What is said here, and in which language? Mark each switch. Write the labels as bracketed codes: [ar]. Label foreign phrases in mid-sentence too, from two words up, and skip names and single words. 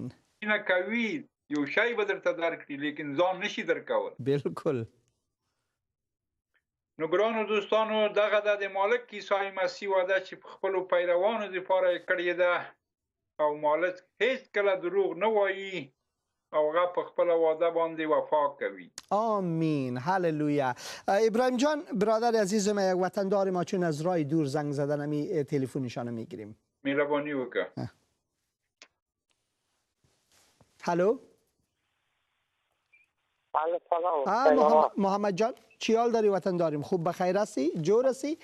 [ps] مینه کوي یو شی به درته درکړي لیکن ځان نشي درکول. بالکل. نو ګرانو دوستانو، دغه د مالک عیسی مسیح وعده چې په خپلو پیروانو دپاره یې کړې ده او مالک هیڅ کله دروغ نه وایي او هغه په خپله وعده باندې وفا کوي. آمین. هللویا. [fa] ابراهیم جان برادر عزیز ما، یک وطندار ما چون از راه دور زنگ زدن همی تلفنشان میگیریم. [ps] مهربانی وکړه. هلو. سلام. [fa] محمد جان. چی حال داری وطن داریم؟ خوب بخیر هستی؟ جور هستی؟